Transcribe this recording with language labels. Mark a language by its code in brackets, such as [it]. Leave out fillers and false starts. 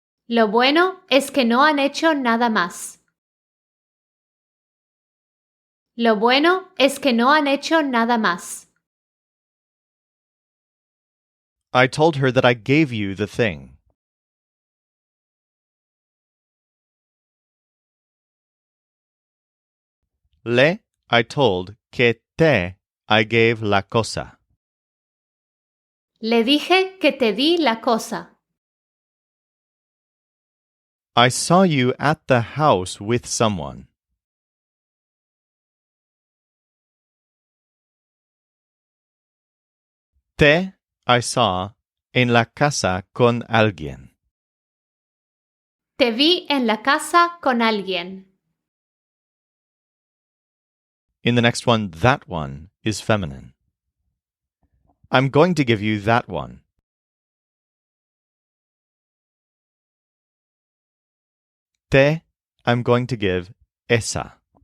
[es] Lo bueno es que no han hecho nada más. Lo bueno es que no han hecho nada más. [en] I told her that I gave you the thing. I told [es] que te [en] I gave [es] la cosa. Le dije que te di la cosa. [en] I saw you at the house with someone. [es] Te [en] I saw [es] en la casa con alguien. Te vi en la casa con alguien. [en] In the next one, that one is feminine. I'm going to give you that one. [es] Te [en] I'm going to give [es] esa.